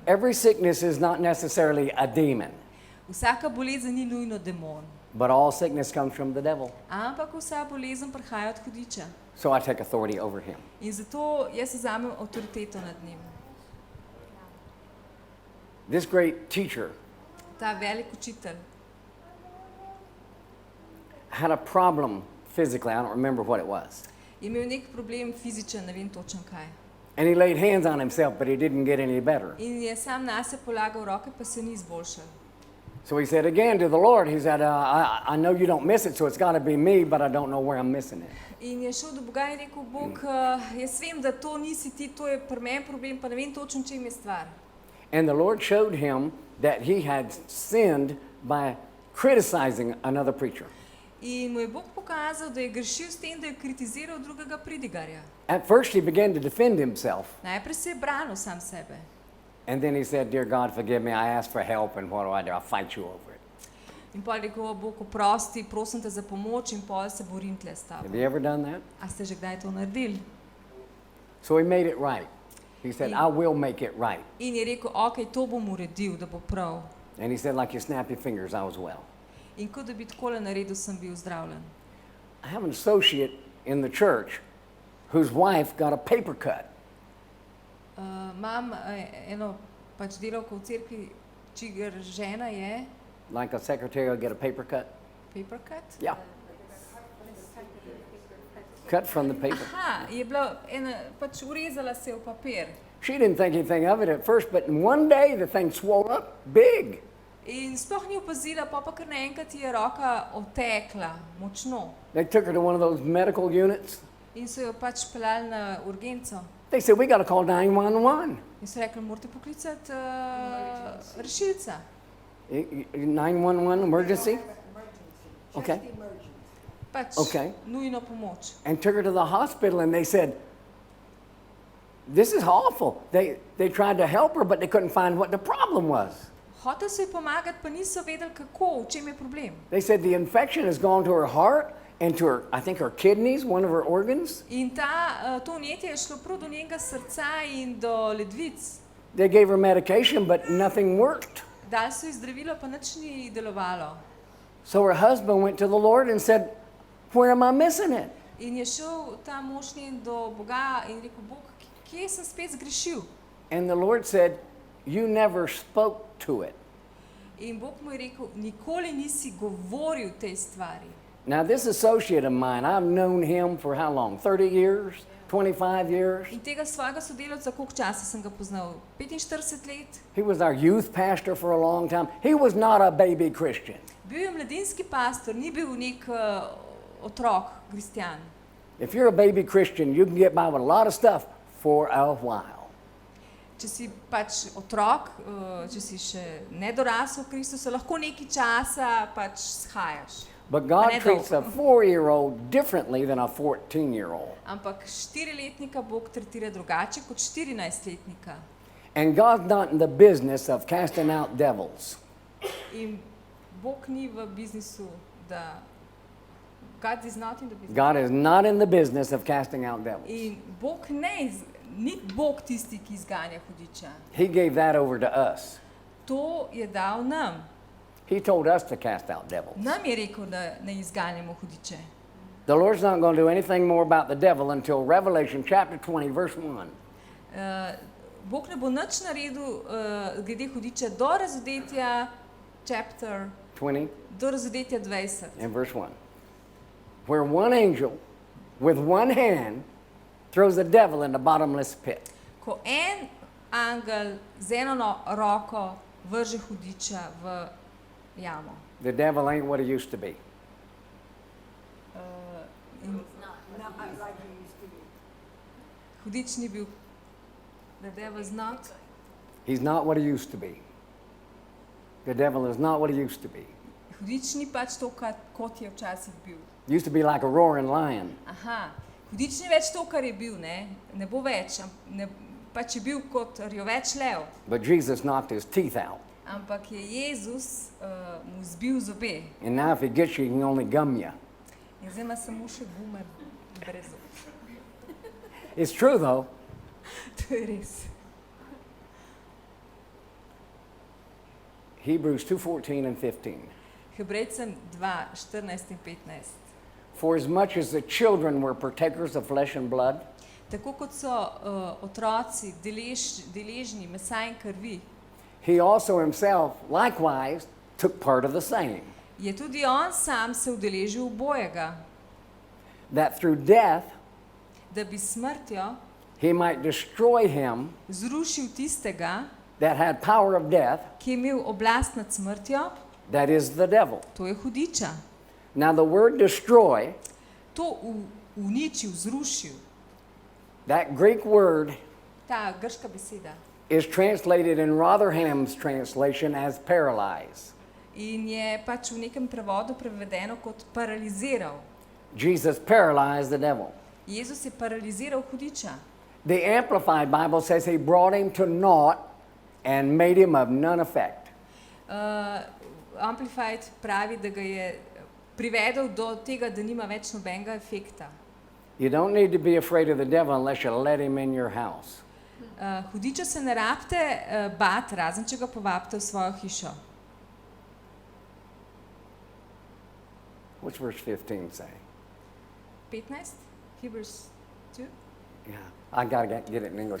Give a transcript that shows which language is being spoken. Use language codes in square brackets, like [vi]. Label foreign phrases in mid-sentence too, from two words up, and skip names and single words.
[en] Every sickness is not necessarily a demon, [sl] Vsaka bolezen ni nujno demon, [en] but all sickness comes from the devil. [sl] ampak vsa bolezen prihaja od hudiča. [en] So I take authority over him. [sl] In zato jaz vzamem avtoriteto nad njim. [en] This great teacher [sl] Ta velik učitelj [en] had a problem physically. I don't remember what it was. [sl] je imel nek problem fizičen, ne vem točno kaj. [en] And he laid hands on himself, but he didn't get any better. [sl] In je sam nase polagal roke, pa se ni izboljšal. [en] So he said again to the Lord, he said, I know you don't miss it, so it's got to be me, but I don't know where I'm missing it. [sl] In je šel do Boga in rekel, Bog, jaz vem, da to nisi ti, to je pri meni problem, pa ne vem točno, čem je stvar. [en] And the Lord showed him that he had sinned by criticizing another preacher. [sl] In mu je Bog pokazal, da je grešil s tem, da je kritiziral drugega pridigarja. [en] At first he began to defend himself, [sl] Najprej se je branil sam sebe. [en] and then he said, dear God, forgive me, I asked for help, and what do? I'll fight you over it. [sl] In potem je rekel, "O, Bog, oprosti, prosim te za pomoč in potem se borim tle s tabo." [en] Have you ever done that? [sl] A ste že kdaj to naredili? [en] So he made it right. He said, I will make it right. [sl] In je rekel, ok, to bom uredil, da bo prav. [en] And he said, like you snap your fingers, I was well. [sl] In kot da bi takole naredil, sem bil zdravljen. [en] I have an associate in the church whose wife got a paper cut. [sl] Imam eno pač delavko v cerkvi, čigar žena je [en] Like a secretary will get a paper cut? paper cut. Yeah. Cut from the paper. [sl] Aha, je bila ena, pač urezala se je v papir. [en] She didn't think anything of it at first, but in one day the thing swelled up big. [sl] In sploh ni opazila, pa kar naenkrat ji je roka otekla, močno. [en] They took her to one of those medical units. [sl] In so jo pač peljali na urgenco. [en] They said, we got to call 911. [sl] In so rekli, morate poklicati rešilca. [en] 911 emergency? Okay. [sl] Pač [en] Okay. [sl] nujno pomoč. [en] And took her to the hospital, and they said, this is awful. They tried to help her, but they couldn't find what the problem was. [sl] Hotel so ji pomagati, pa niso vedeli kako, v čem je problem. [en] They said the infection has gone to her heart and to her, I think her kidneys, one of her organs. [sl] In to vnetje je šlo prav do njenega srca in do ledvic. [en] They gave her medication, but nothing worked. [sl] Dali so ji zdravilo, pa nič ni delovalo. [en] So her husband went to the Lord and said, where am I missing it? [sl] In je šel ta mož njen do Boga in rekel, Bog, kje sem spet zgrešil? [en] And the Lord said, you never spoke to it. [sl] In Bog mu je rekel, nikoli nisi govoril tej stvari. [en] Now, this associate of mine, I've known him for how long? 30 years? 25 years? [sl] In tega svojega sodelavca, koliko časa sem ga poznal? 45 let. [en] He was our youth pastor for a long time. He was not a baby Christian. [sl] Bil je mladinski pastor, ni bil nek otrok, kristjan. [en] If you're a baby Christian, you can get by with a lot of stuff for a while. [sl] Če si pač otrok, če si še nedorasel v Kristusu, lahko nekaj časa pač shajaš. [en] But God treats a 4-year-old differently than a 14-year-old. [sl] Ampak 4-letnika Bog tretira drugače kot 14-letnika. [en] And God's not in the business of casting out devils. [sl] In Bog ni v biznisu, da... [en] God is not in the business. God is not in the business of casting out devils. [sl] In Bog ni Bog tisti, ki izganja hudiča. [en] He gave that over to us. [sl] To je dal nam. [en] He told us to cast out devils. [sl] Nam je rekel, da ne izganjamo hudiče. [en] The Lord's not going to do anything more about the devil until Revelation chapter 20, verse 1. [sl] Bog ne bo nič naredil glede hudiča do razodetja chapter 20 do razodetja 20. [en] and verse 1. Where one angel with one hand throws the devil in the bottomless pit. [sl] Ko en angel z eno roko vrže hudiča v jamo. [en] The devil ain't what he used to be. [sl] Hudič ni bil. [en] The devil is not. He's not what he used to be. The devil is not what he used to be. [sl] Hudič ni pač to, kot je včasih bil. [en] Used to be like a roaring lion. [sl] Aha, hudič ni več to, kar je bil, ne bo več, pač je bil kot rjoveč lev. [en] But Jesus knocked his teeth out. [sl] Ampak je Jezus mu zbil zobe. [en] And now if he gets you, he can only gum you. [sl] In zdaj ima samo še gume brez zob. [en] It's true though. [sl] To je res. [en] Hebrews 2:14 and 15. [sl] Hebrejcem 2:14 in 15. [en] For as much as the children were partakers of flesh and blood, [sl] Tako kot so otroci deležni mesa in krvi, [en] he also himself likewise took part of the same, [sl] je tudi on sam se udeležil obojega, [en] that through death [sl] da bi smrtjo [en] he might destroy him [sl] zrušil tistega, [en] that had power of death, [sl] ki je imel oblast nad smrtjo, [en] that is the devil. [sl] to je hudiča. [en] Now the word destroy, [sl] To uničil, zrušil. [en] that Greek word [sl] Ta grška beseda. [en] is translated in Rotherham's translation as paralyze. [sl] In je pač v nekem prevodu prevedeno kot paraliziral. [en] Jesus paralyzed the devil. [sl] Jezus je paraliziral hudiča. [en] The Amplified Bible says he brought him to naught and made him of none effect. [sl] Amplified pravi, da ga je privedel do tega, da nima več nobenega efekta. [en] You don't need to be afraid of the devil unless you let him in your house. [sl] Hudiča se ne rabite bati, razen če ga povabite v svojo hišo. [en] What's verse 15 say? 15? Hebrews 2? Yeah, I got to get it in English.